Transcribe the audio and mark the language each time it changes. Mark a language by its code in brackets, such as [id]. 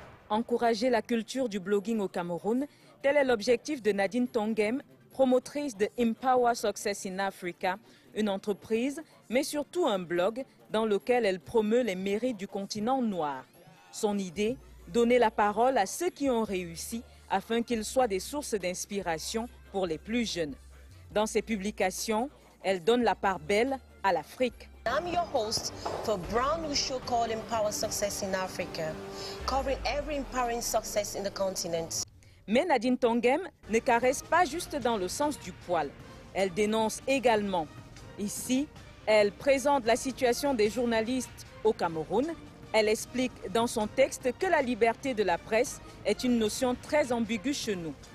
[fr] Encourager la culture du blogging au Cameroun, tel est l'objectif de Nadine Tongem, promotrice de Empower Success in Africa, une entreprise, mais surtout un blog dans lequel elle promeut les mérites du continent noir. Son idée, donner la parole à ceux qui ont réussi afin qu'ils soient des sources d'inspiration pour les plus jeunes. Dans ses publications, elle donne la part belle à l'Afrique. [en] I'm your host for a brand new show called Empower Success in Africa, covering every empowering success in the continent. [fr] Mais Nadine Tongem ne caresse pas juste dans le sens du poil. Elle dénonce également. Ici, elle présente la situation des journalistes au Cameroun. Elle explique dans son texte que la liberté de la presse est une notion très ambiguë chez nous.